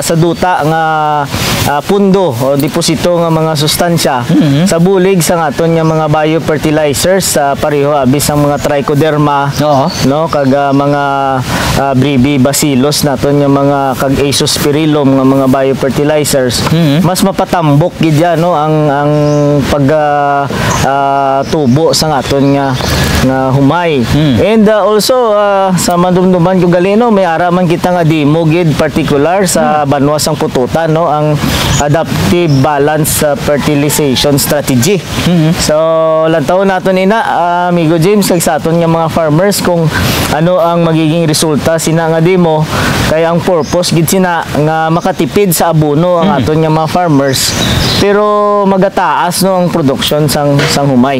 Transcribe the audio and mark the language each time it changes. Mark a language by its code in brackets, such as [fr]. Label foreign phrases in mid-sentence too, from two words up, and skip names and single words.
[hil] sa duta nga pundo o deposito nga mga sustansya sa bulig sa aton nga mga biofertilizers, pareho abis ang mga trichoderma no kag mga brevibacillus naton nga mga kag azospirillum nga mga biofertilizers, mas mapatambok gid yan no ang pag tubo sa aton nga humay. [en] And also [hil] sa mandumduman ko galino may ara man kita nga demo gid particular sa Banwasang Pututan no, ang [en] adaptive balance fertilization strategy. [hil] So lantaw naton ina amigo James kag sa aton nga mga farmers kung ano ang magiging resulta sina nga demo Kay ang purpose gid sina nga makatipid sa abono ang aton nga mga farmers pero magataas no ang production sang humay.